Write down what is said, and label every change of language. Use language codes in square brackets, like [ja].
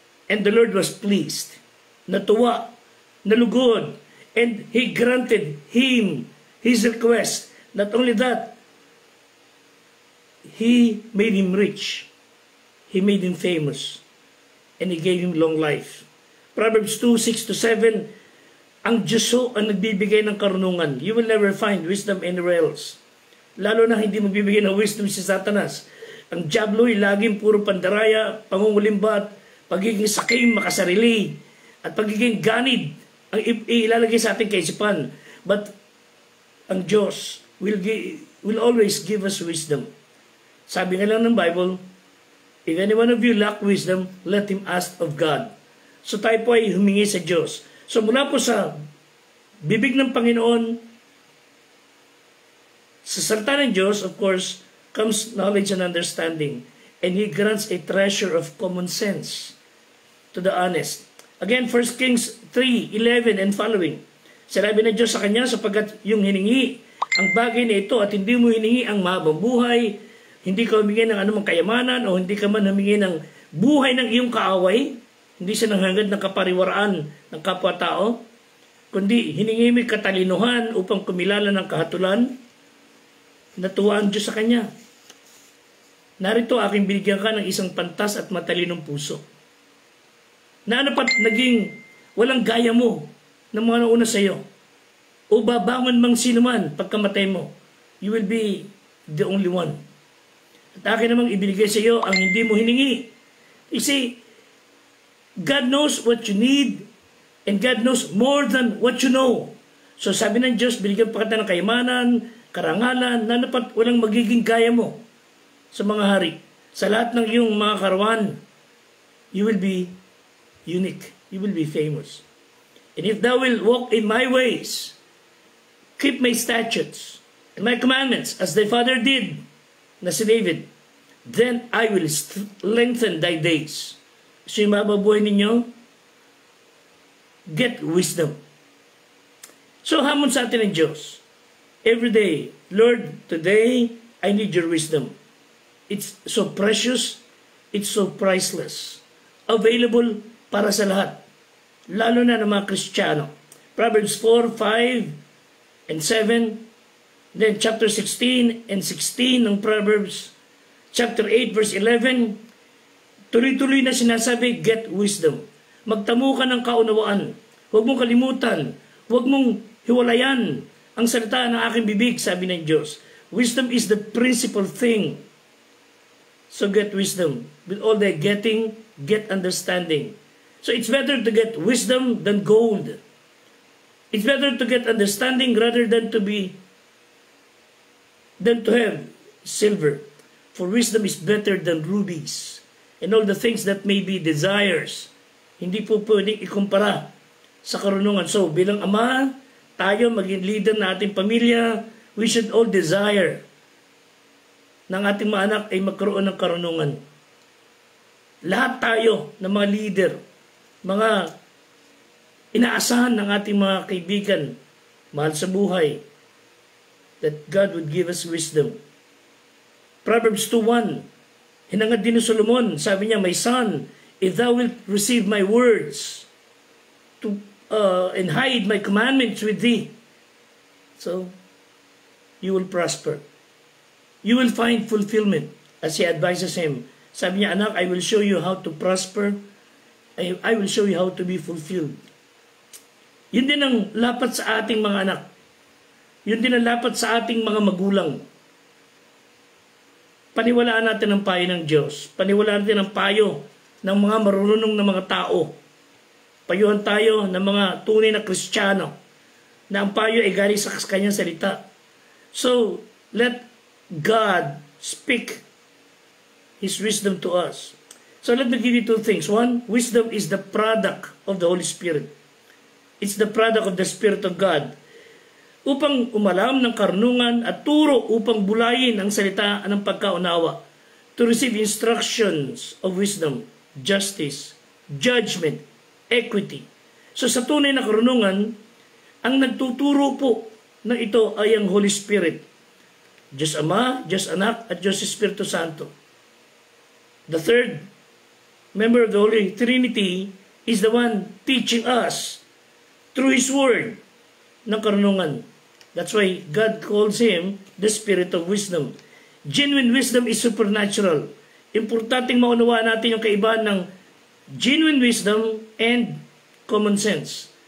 [en] And the Lord was pleased, [tl] natuwa, nalugod, [en] and He granted him his request. Not only that, He made him rich. He made him famous. And He gave him long life. Proverbs 2:6-7, [tl] Ang Diyos ho ang nagbibigay ng karunungan. [en] You will never find wisdom anywhere else. [tl] Lalo na hindi magbibigay ng wisdom si Satanas. Ang diablo ay laging puro pandaraya, pangungulimbat, pagiging sakim, makasarili, at pagiging ganid ang ilalagay sa ating kaisipan. [en] But [tl] ang Diyos [en] will always give us wisdom. [tl] Sabi nga lang ng Bible, [en] if any one of you lack wisdom, let him ask of God. [tl] So tayo po ay humingi sa Diyos. So mula po sa bibig ng Panginoon, sa salita ng Diyos, [en] of course, comes knowledge and understanding. And He grants a treasure of common sense to the honest. Again, 1 Kings 3:11 and following. [tl] Sinabi ng Diyos sa kanya, sapagkat yung hiningi ang bagay na ito at hindi mo hiningi ang mahabang buhay, hindi ka humingi ng anumang kayamanan o hindi ka man humingi ng buhay ng iyong kaaway, hindi siya nanghangad ng kapariwaraan ng kapwa-tao, kundi hiningi mo katalinuhan upang kumilala ng kahatulan, natuwa ang Diyos sa kanya. Narito aking binigyan ka ng isang pantas at matalinong puso. Na ano pat naging walang gaya mo ng mga nauna sa iyo. O babangon mang sino man pagkamatay mo, [en] you will be the only one. [tl] At akin namang ibinigay sa iyo ang hindi mo hiningi. [en] You see, God knows what you need and God knows more than what you know. [tl] So sabi ng Diyos, binigyan pa kita ng kayamanan, karangalan, na dapat walang magiging gaya mo sa mga hari. Sa lahat ng iyong mga karawan, [en] you will be unique. You will be famous. And if thou will walk in my ways, keep my statutes and my commandments as thy father did, [tl] na si David, [en] then I will lengthen thy days. [tl] So yung mababuhay ninyo, [en] get wisdom. [tl] So hamon sa atin ng Diyos. [en] Every day, Lord, today, I need your wisdom. It's so precious, it's so priceless. [tl] Available para sa lahat. Lalo na ng mga Kristiyano. [en] Proverbs 4, 5, and 7. Then chapter 16 and 16 ng Proverbs. Chapter 8, verse 11. [tl] Tuloy-tuloy na sinasabi, [en] get wisdom. [tl] Magtamo ka ng kaunawaan. Huwag mong kalimutan. Huwag mong hiwalayan ang salita ng aking bibig, sabi ng Diyos. [en] Wisdom is the principal thing. So get wisdom. With all the getting, get understanding. So it's better to get wisdom than gold. It's better to get understanding rather than to have silver. For wisdom is better than rubies. And all the things that may be desires, [tl] hindi po pwedeng ikumpara sa karunungan. So, bilang ama, tayo maging leader na ating pamilya, [en] we should all desire [tl] ng ating mga anak ay magkaroon ng karunungan. Lahat tayo ng mga leader, mga inaasahan ng ating mga kaibigan, mahal sa buhay, [en] that God would give us wisdom. Proverbs 2:1. [tl] Hinangad din ni Solomon, sabi niya, [en] my son, if thou wilt receive my words and hide my commandments with thee, so you will prosper. You will find fulfillment, as he advises him. [tl] Sabi niya, anak, [en] I will show you how to prosper. I will show you how to be fulfilled. [tl] Yun din ang lapat sa ating mga anak. Yun din ang lapat sa ating mga magulang. Paniwalaan natin ang payo ng Diyos. Paniwalaan natin ang payo ng mga marunong na mga tao. Payuhan tayo ng mga tunay na Kristiyano na ang payo ay galing sa kanyang salita. [en] So, let God speak His wisdom to us. So, let me give you two things. One, wisdom is the product of the Holy Spirit. It's the product of the Spirit of God. [tl] Upang umalam ng karunungan at turo upang bulayin ang salita ng pagkaunawa. [en] To receive instructions of wisdom, justice, judgment, equity. [tl] So sa tunay na karunungan, ang nagtuturo po na ito ay ang Holy Spirit. Diyos Ama, Diyos Anak, at Diyos Espiritu Santo. [en] The third member of the Holy Trinity is the one teaching us through His Word [tl] ng karunungan. [en] That's why God calls Him the Spirit of Wisdom. Genuine wisdom is supernatural. [tl] Importanteng maunawaan natin yung kaibahan ng [en] genuine wisdom and common sense.